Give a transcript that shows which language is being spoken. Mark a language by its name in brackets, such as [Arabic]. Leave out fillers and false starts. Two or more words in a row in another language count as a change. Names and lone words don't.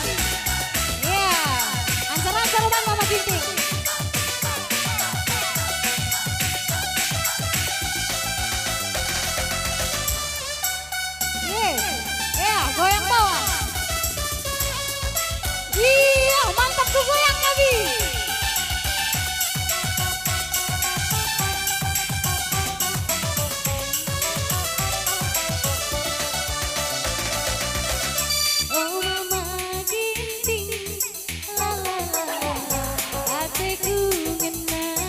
[Indonesian] Iya, ancar-ancar rumah Mama Ginting. Iya, goyang bawah. Iya, mantap tuh goyang lagi. Oh Mama Ginting, la la la la, [Batak Karo] hatiku ngena.